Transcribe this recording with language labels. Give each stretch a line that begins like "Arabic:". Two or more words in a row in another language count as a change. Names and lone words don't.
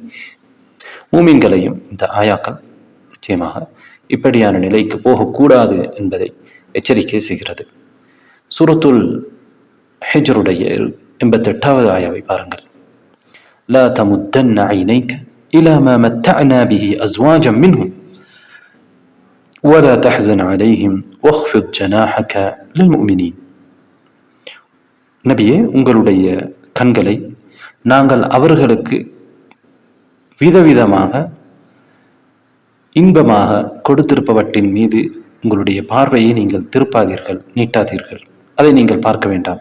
Tamil: மூமின்களையும் இந்த ஆயாக்கள் நிச்சயமாக இப்படியான நிலைக்கு போகக்கூடாது என்பதை எச்சரிக்கை செய்கிறது. சூரத்துல் ஹிஜ்ருடைய 88வது ஆயாவை பாருங்கள்.
Arabic: لا تمدن عينيك إلى ما متعنا به أزواجا منهم, ولا تحزن عليهم واخفض جناحك للمؤمنين.
Tamil: நபியே, உங்களுடைய கண்களை நாங்கள் அவர்களுக்கு விதவிதமாக இன்பமாக கொடுத்திருப்பவற்றின் மீது உங்களுடைய பார்வையை நீங்கள் திருப்பாதீர்கள், நீட்டாதீர்கள். அதை நீங்கள் பார்க்க வேண்டாம்.